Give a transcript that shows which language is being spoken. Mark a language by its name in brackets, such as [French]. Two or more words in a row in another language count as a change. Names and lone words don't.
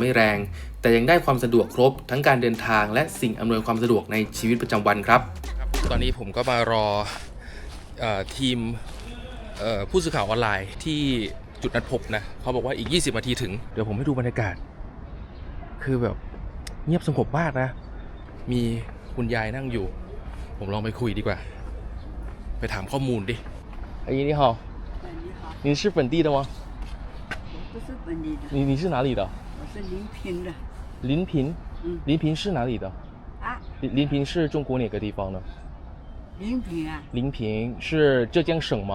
[Thai] ไม่แรงแต่ยังได้ความสะดวกครบทั้งการเดินทางและสิ่งอำนวยความสะดวกในชีวิตประจำวันครับตอนนี้ผมก็มารอทีมผู้สื่อข่าวออนไลน์ที่จุดนัดพบนะเขาบอกว่าอีก20 นาทีถึงเดี๋ยวผมให้ดูบรรยากาศคือแบบเงียบสงบมากนะมีคุณยายนั่งอยู่ผมลองไปคุยดีกว่าไปถามข้อมูลดิ [Chinese] 阿姨你好你好你是本地的吗不是本地的你是哪里的我是临平的临平临平是哪里的临平是中国哪个地方呢临平啊临平是浙江省吗